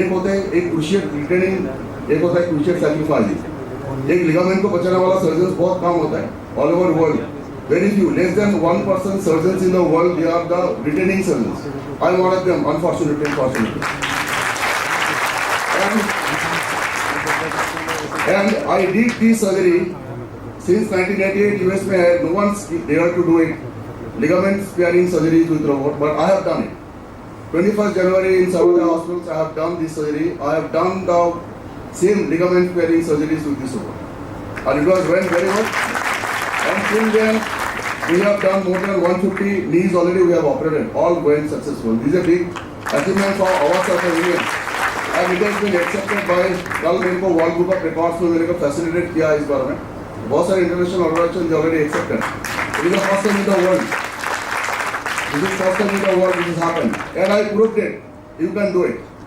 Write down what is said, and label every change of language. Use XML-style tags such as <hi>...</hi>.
<hi>एक होता है एक क्रूशिएट रिटेनिंग, एक होता है क्रूशिएट सैक्रिफाइसिंग। एक लिगामेंट को बचाने वाला सर्जन बहुत कम होता है</hi> <en>All over world, very few, less than 1% surgeons in the world, they are the retaining surgeons. I am one of them, unfortunately. And I did this surgery since 1988 US</en> <hi>में है,</hi> <en>no one's dared to do it, ligament sparing surgeries with robot, but I have done it. 21st January in Saurabh hospitals I have done this surgery. I have done the same ligament sparing surgeries with this robot, and it was went very well. And since then we have done more than 150 knees already. We have operated, all went successful. This is a big achievement for our sort of union. And it has been accepted by,</en> <hi>कल मेरे को world book of records में मेरे को facilitate किया इस बारे में। बहुत सारे</hi> <en>International organisation already accepted. It is the first time in the world, this is first time in the world this has happened, and I proved it, you can do it.</en>